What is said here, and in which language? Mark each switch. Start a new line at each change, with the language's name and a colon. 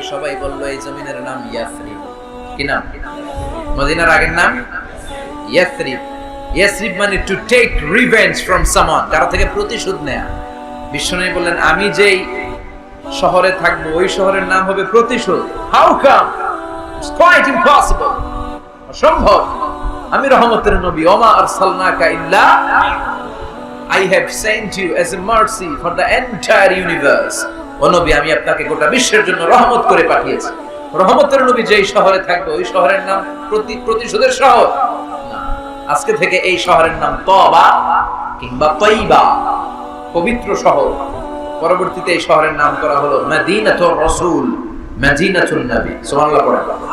Bangla: সবাই বলল এই জমিনের নাম ইয়াসরিব। কি নাম? মদিনার আগের নাম ইয়াসরিব। ইয়াসরিব মানে
English: to take revenge from someone,
Bangla: কারো থেকে প্রতিশোধ নেয়া। বিষ্ণুনবী বললেন আমি যেই শহরে থাকবো ওই শহরের নাম হবে প্রতিশোধ।
English: How come? It's quite impossible, অসম্ভব।
Bangla: আমি রহমতের নবী,
Arabic: ওমা আরসালনাকা ইল্লা
English: I have sent you as a mercy for the entire universe.
Bangla: ও নবী আমি আপনাকে গোটা বিশ্বের জন্য রহমত করে পাঠিয়েছি। রহমতের নবী যেই শহরে থাকবে ওই শহরের নাম প্রতিশোধের শহর না। আজকে থেকে এই শহরের নাম তওবা কিংবা তয়বা, পবিত্র শহর। পরবর্তীতে এই শহরের নাম করা হলো মদিনাতুর রাসূল, মদিনাতুন নবী। সুবহানাল্লাহ পড়েন।